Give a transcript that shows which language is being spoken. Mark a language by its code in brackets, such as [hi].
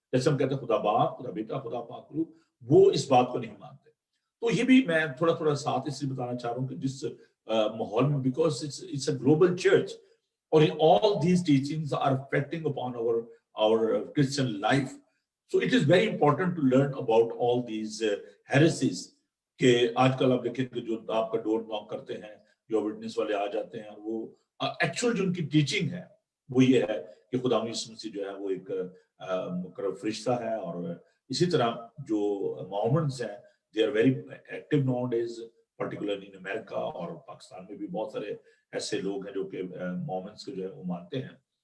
[hi] जैसे हम कहते हैं खुदा बाप, खुदा बेटा, खुदा पाक रूह, वो इस बात को नहीं मानते। तो ये भी मैं थोड़ा थोड़ा साथ इसलिए बताना चाह रहा हूँ कि जिस माहौल में, [en] Because it's a global church, और all these teachings are affecting upon our Christian life. So it is very important to learn about all these heresies. [hi] कि आजकल आप देखेंगे जो आपका डोर नॉक करते हैं, जो विटनेस वाले आ जाते हैं, वो एक्चुअल जो उनकी टीचिंग है वो ये है कि खुदा यीशु मसीह जो है वो एक मुकर्रर फरिश्ता है। और इसी तरह जो मोहम्मदस हैं, [en] they are very active nowadays, particularly in America, [hi] और पाकिस्तान में भी बहुत सारे ऐसे लोग हैं जो कि मोहम्मदस को जो है वो मानते हैं।